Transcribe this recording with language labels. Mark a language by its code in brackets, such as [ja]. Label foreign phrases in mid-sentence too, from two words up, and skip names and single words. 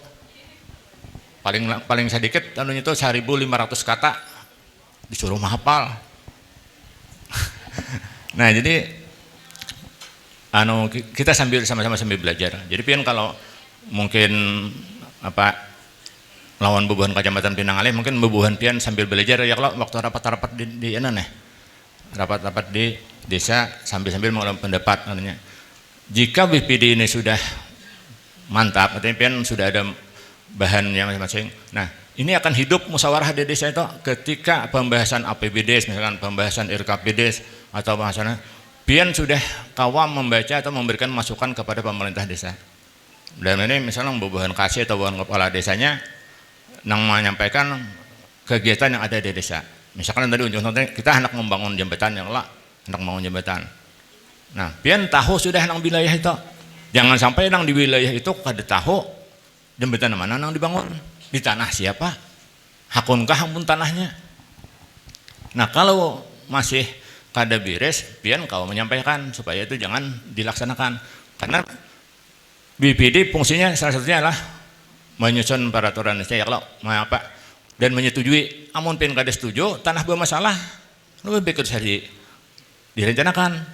[id] Paling sedikit anunya itu 1.500 kata disuruh menghafal. Nah jadi kita sama-sama sambil belajar. Jadi pian kalau mungkin apa lawan bebuhan Kecamatan Pinangalih mungkin [bjn] bebuhan pian [id] sambil belajar ya kalau waktu rapat-rapat di rapat-rapat di desa sambil mengulang pendapat anunya. Jika BPD ini sudah mantap, artinya pian sudah ada bahannya masing-masing. Nah, ini akan hidup musyawarah di desa itu ketika pembahasan APBD, misalkan pembahasan RKPD atau bahasannya, pian sudah kawam membaca atau memberikan masukan kepada pemerintah desa. Dan ini misalnya bebuhan kasih atau bebuhan kepala desanya yang menyampaikan kegiatan yang ada di desa. Misalkan tadi ujung-ujungnya kita hendak membangun jembatan yang lah, hendak membangun jembatan. Nah, pian tahu sudah nang wilayah itu. Jangan sampai nang di wilayah itu [bjn] kada tahu [id] jembatan mana nang dibangun. Di tanah siapa? [bjn] Hakunkah ampun tanahnya? [id] Nah, kalau masih [bjn] kada beres, [id] pian kau menyampaikan supaya itu jangan dilaksanakan. Karena BPD fungsinya salah satunya adalah menyusun peraturan desa ya kalau apa dan menyetujui. [bjn] Amun pian kada [id] setuju, tanah bermasalah, lebih baik direncanakan.